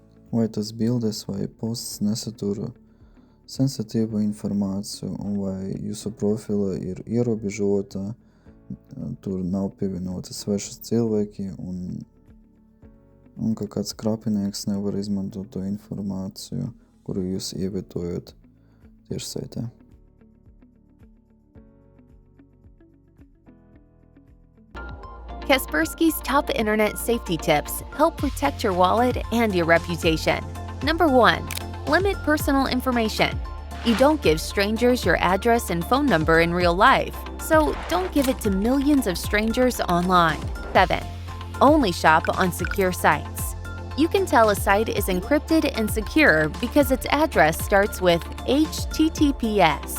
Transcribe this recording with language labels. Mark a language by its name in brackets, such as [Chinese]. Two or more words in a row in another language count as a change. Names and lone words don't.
[Latvian] vai tas bildes vai posts nesatura sensitīvu informāciju, un vai jūsu profila ir ierobežota, tur nav pievienoti sveši cilvēki, un ka kāds krapinieks nevar izmantot to informāciju, kuru jūs ievietojat tiešsaitē. [English] Kaspersky's top internet safety tips help protect your wallet and your reputation. Number 1. Limit personal information. You don't give strangers your address and phone number in real life, so don't give it to millions of strangers online. 7. Only shop on secure sites. You can tell a site is encrypted and secure because its address starts with HTTPS.